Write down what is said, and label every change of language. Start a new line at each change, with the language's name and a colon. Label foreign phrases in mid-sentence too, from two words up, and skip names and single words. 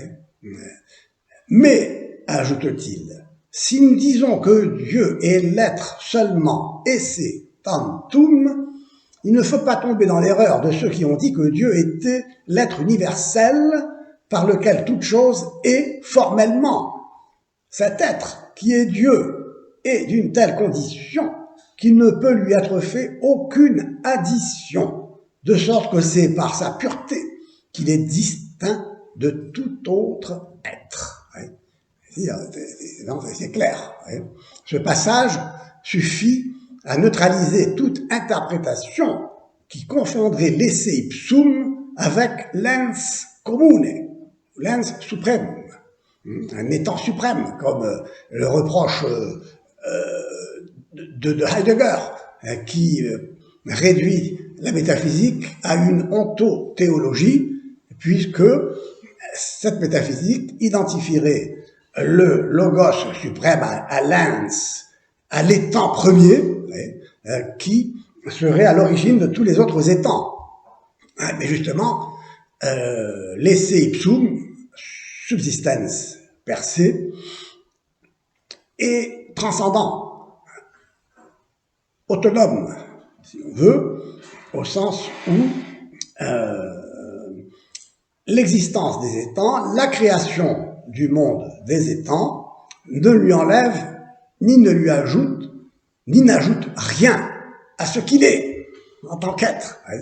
French: Mais, ajoute-t-il, si nous disons que Dieu est l'être seulement
Latin: esse tantum,
French: il ne faut pas tomber dans l'erreur de ceux qui ont dit que Dieu était l'être universel par lequel toute chose est formellement. Cet être qui est Dieu est d'une telle condition qu'il ne peut lui être fait aucune addition, de sorte que c'est par sa pureté qu'il est distinct de tout autre être. C'est clair. Ce passage suffit à neutraliser toute interprétation qui confondrait l'
Latin: esse ipsum
French: avec l'
Latin: ens commune,
French: l'
Latin: ens supremum,
French: un étant suprême, comme le reproche de Heidegger, qui réduit la métaphysique à une ontothéologie, puisque cette métaphysique identifierait le logos suprême à l'ens, à l'étant premier, qui serait à l'origine de tous les autres étangs. Mais justement, l'
Latin: esse ipsum, subsistens per se,
French: est transcendant, autonome, si on veut, au sens où l'existence des étangs, la création du monde des étangs, ne lui enlève, ni ne lui ajoute, ni n'ajoute rien à ce qu'il est, en tant qu'être.